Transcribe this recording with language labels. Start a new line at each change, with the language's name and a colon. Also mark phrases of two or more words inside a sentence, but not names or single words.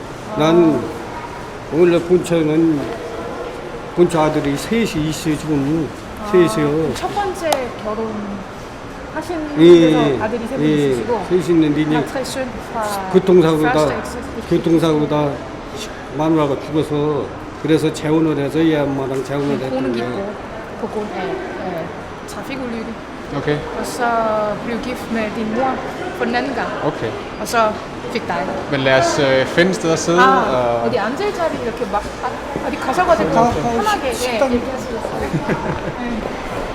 Korean: 난 원래 본처는 본처 아들이 셋이 있어 지금 셋이요. 첫 번째 결혼 하신 예. 분에서 아들이 세 분 있으시고 셋이 있는데 이제 교통사고다 마누라가 죽어서 그래서 재혼을 해서 얘 엄마랑 재혼을 보는 했던 게 거야. 있고 보고
Danish: så fik ulykke Okay, og så blev gift med din mor for den anden gang okay. og så fik dig. Men lad os finde et sted at sidde.
Korean: 어디 앉을 자리 이렇게 막 어디 가셔가지고 편하게 얘기하시겠어요.